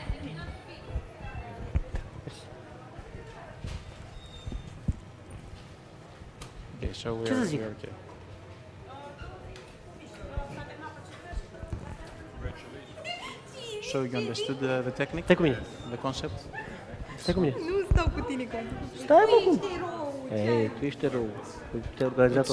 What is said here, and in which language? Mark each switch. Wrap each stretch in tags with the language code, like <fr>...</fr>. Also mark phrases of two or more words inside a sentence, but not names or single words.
<en>Okay, so we're okay. So you understood the technique?</en> <ro>Stai cu mine.</ro> <en>The concept?</en> <ro>Stai cu mine. Nu stau cu tine, Conti. Stai, mă, cum? Ei, tu ești rău. Te-ai organizat</ro>